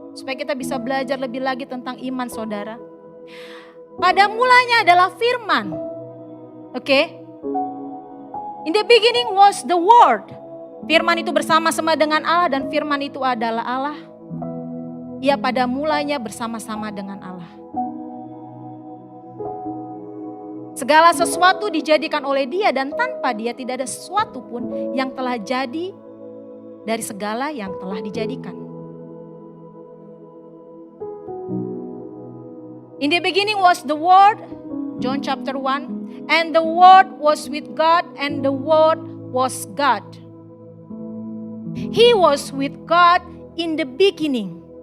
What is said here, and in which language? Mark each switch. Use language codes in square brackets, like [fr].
[id] Supaya kita bisa belajar lebih lagi tentang iman saudara. Pada mulanya adalah firman. Oke. [en] In the beginning was the word. [id] Firman itu bersama-sama dengan Allah dan firman itu adalah Allah. Ia pada mulanya bersama-sama dengan Allah. Segala sesuatu dijadikan oleh Dia dan tanpa Dia tidak ada sesuatu pun yang telah jadi dari segala yang telah dijadikan. [en] In the beginning was the Word, John chapter 1, and the Word was with God and the Word was God. He was with God in the beginning.